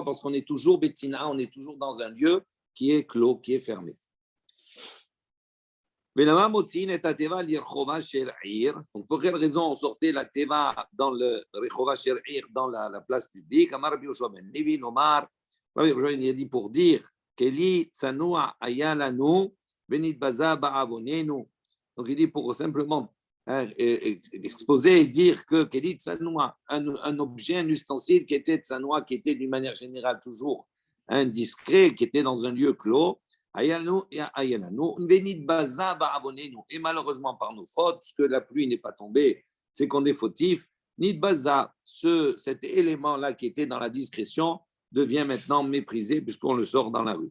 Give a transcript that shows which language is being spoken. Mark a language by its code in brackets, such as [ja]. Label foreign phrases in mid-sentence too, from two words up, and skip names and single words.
[fr] Parce qu'on est toujours betina, on est toujours dans un lieu qui est clos, qui est fermé. Donc, pour quelle raison on sortait la teva dans le [he] רחובה של עיר, [fr] dans la place publique? Rabbi Yoshua ben Levi il a dit pour dire [he] כלי צנוע היה לנו נתבזה בעוונותינו. [fr] Donc il dit pour simplement exposer et dire que [he] כלי צנוע, [fr] un objet, un ustensile qui était Tsanoua, qui était d'une manière générale toujours indiscret, qui était dans un lieu clos, et malheureusement par nos fautes, puisque la pluie n'est pas tombée, c'est qu'on est fautif, Nidbaza, cet élément-là qui était dans la discrétion, devient maintenant méprisé puisqu'on le sort dans la rue.